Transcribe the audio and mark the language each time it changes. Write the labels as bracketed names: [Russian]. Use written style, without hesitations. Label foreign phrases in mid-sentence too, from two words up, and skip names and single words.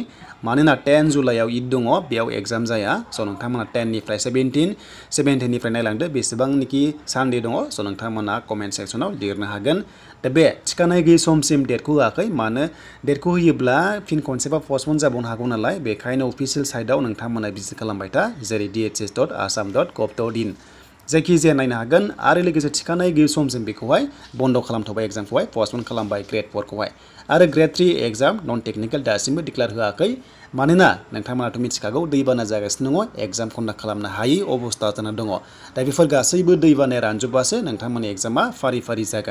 [Bodo] मानोना 10 जुलाइआव ईद दङ बेयाव एग्जाम जाया। स' नोंथांमोना 10 निफ्राय 17 निफ्राय नायलांदो बेसेबांनिखि सानडे दङ। स' नोंथांमोना कमेन्ट सेक्सनाव लिरनो हागोन। दा बे थिखानाय गैयै समसिम डेटखौ होआखै मानो डेटखौ होयोब्ला फिन खनसेबा पस्टपन जाबावनो हागौ नालाय बेखायनो [English] official site [Bodo] नोंथांमोना भिजिट खालामबाय था जेरै dhs.assam.gov.in जायखिजाया नायनो हागोन आरो लोगोसे थिखानाय गैयै समसिम बेखौहाय बन्द खालामथ'बाय एग्जामखौहाय पस्टपन खालामबाय Gr.IV खौहाय आरो Gr.III [English] exam non technical [Bodo] दासिमबो डिक्लेयार होआखै मानोना नोंथांमोनाथ' मिथिखागौ दैबाना जागासिनो दङ [English] exam conduct [Bodo] खालामनो हायै अबस्था जाना दङ। दा बेफोर गासैबो दैबानाया रानजोबबासो नोंथांमोननि एग्जामा फारि फारि जागोन।